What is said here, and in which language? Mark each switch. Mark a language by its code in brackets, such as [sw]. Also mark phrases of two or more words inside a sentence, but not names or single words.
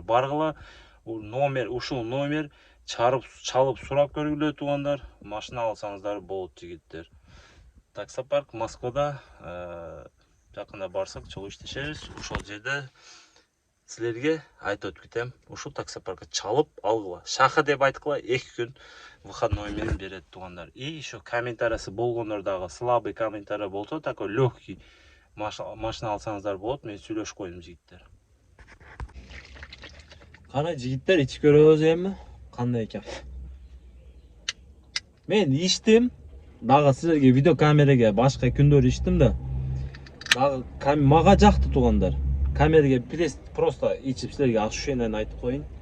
[ky] Баргыла, ушул номер чалып сурап көргүлө туугандар, машина алсаңыздар болот жигиттер. Таксопарк Москвада жакында барсак чогуу иштешебиз. Ошол жерде силерге айтып өтүп кетем. Ушул таксопаркка чалып алгыла. Шаха деп айткыла, 2 күн выходной менен берет туугандар. [ru] И еще [ky] комментариясы болгондор дагы слабый комментарий болсо, [ru] такой легкий [ky] машина алсаңыздар болот. Мен сүйлөшүп койдум жигиттер. Кана жигиттер, ичип көрөбүз эми кандай экен. Мен иштим, дагы силерге видео камерага башка күндөр иштим да. Дагы мага жакты туугандар. Камерага просто ичип силерге ощущениени айтып коюн.